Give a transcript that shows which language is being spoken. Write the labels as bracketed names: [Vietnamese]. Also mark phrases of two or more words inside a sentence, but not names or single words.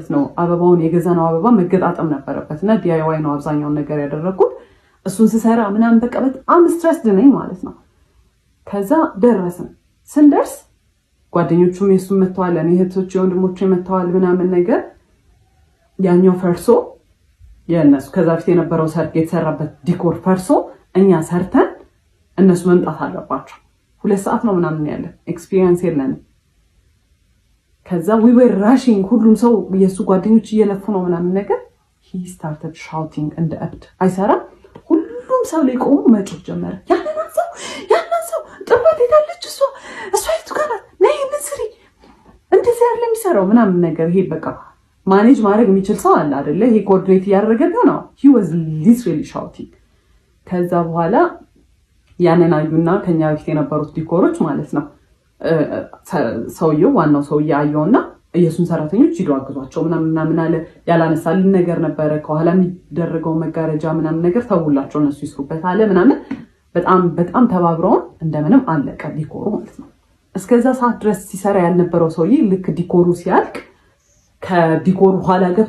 [Amharic] ነው አበባውን የገዛነው አበባ መገጣጠም ነበረበት እና ዲአይዋይ ነው አብዛኛውን ነገር ያደረኩት። እሱን ስሰራ ምናምን በቃ በጣም ስትረስ ነኝ ማለት ነው። ከዛ ደረስን። ስንደርስ ጓደኞቹም የሱም መተዋል፣ እኔ እህቶቼ ወንድሞቼ መተዋል ምናምን ነገር። ያኛው ፈርሶ የእነሱ ከዛ በፊት የነበረው ሰርግ የተሰራበት ዲኮር ፈርሶ እኛ ሰርተን እነሱ መምጣት አለባቸው። 2 ሰዓት ነው ምናምን ያለን ኤክስፒሪየንስ የለንም። ከዛ [English] we were rushing [Amharic] ሁሉም ሰው የሱ ጓደኞች እየለፉ ነው ምናምን ነገር። [English] he started shouting [Amharic] እንደ እብድ አይሰራም። ሁሉም ሰው ላይ ቆሞ መጮህ ጀመረ። ያንን ሰው ጥባት ሄዳለች እሷ የቱ ጋር ናት ነይ እንስሪ እንደዚህ ያለ የሚሰራው ምናምን ነገር። ይሄ በቃ ማኔጅ ማድረግ የሚችል ሰው አለ አይደለ? ይሄ ኮኦርዲኔት እያደረገ ነው። [English] he was literally shouting። [Amharic] ከዛ በኋላ ያንን አዩና ከኛ በፊት የነበሩት ዲኮሮች ማለት ነው ሰውየው ዋናው ሰውዬ አየውና የሱን ሰራተኞች ሂዱ አግዟቸው ምናምን አለ። ያላነሳልን ነገር ነበረ ከኋላ የሚደረገው መጋረጃ ምናምን ነገር ተውላቸው እነሱ ይስሩበት አለ ምናምን። በጣም ተባብረውን እንደምንም አለቀ ዲኮሩ ማለት ነው። እስከዛ ሰዓት ድረስ ሲሰራ ያልነበረው ሰውዬ ልክ ዲኮሩ ሲያልቅ ከዲኮሩ ኋላ ገብቶ